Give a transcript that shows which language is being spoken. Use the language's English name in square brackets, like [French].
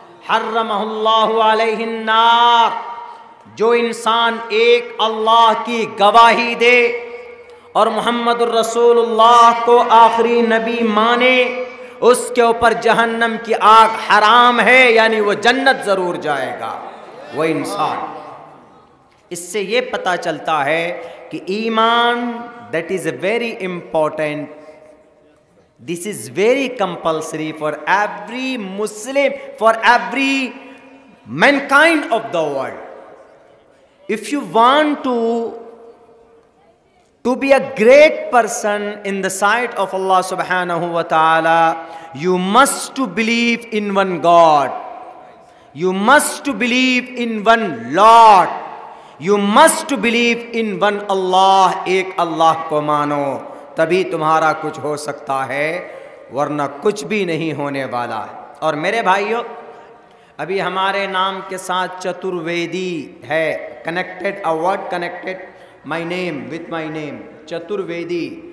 [Arabic] حرمہ اللہ علیہ النار. [Urdu] جو انسان ایک اللہ کی گواہی دے اور محمد الرسول اللہ کو آخری نبی مانے، اس کے اوپر جہنم کی آگ حرام ہے، یعنی وہ جنت ضرور جائے گا وہ انسان. اس سے یہ پتہ چلتا ہے کہ ایمان [English] that is a very important, this is very compulsory for every Muslim, for every mankind of the world. If you want to be a great person in the sight of Allah subhanahu wa ta'ala, you must to believe in one God. You must to believe in one Lord. You must to believe in one Allah. [Urdu] ایک اللہ کو مانو تبھی تمہارا کچھ ہو سکتا ہے، ورنہ کچھ بھی نہیں ہونے والا ہے. اور میرے بھائیوں، ابھی ہمارے نام کے ساتھ چترویدی ہے connected, [English] a word connected my name [Urdu] with my name، Chaturvedi.